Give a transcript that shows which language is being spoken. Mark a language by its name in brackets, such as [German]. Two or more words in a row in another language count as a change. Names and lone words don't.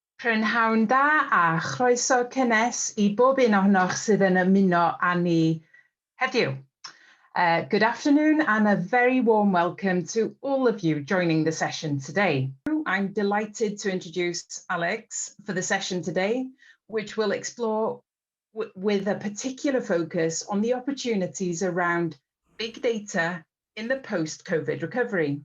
[Welsh] Prynhawn da a chroeso cynnes I bob un ohonoch sydd yn ymuno â ni heddiw. [English] Good afternoon and a very warm welcome to all of you joining the session today. I'm delighted to introduce Alex for the session today, which will explore with a particular focus on the opportunities around big data in the post-COVID recovery.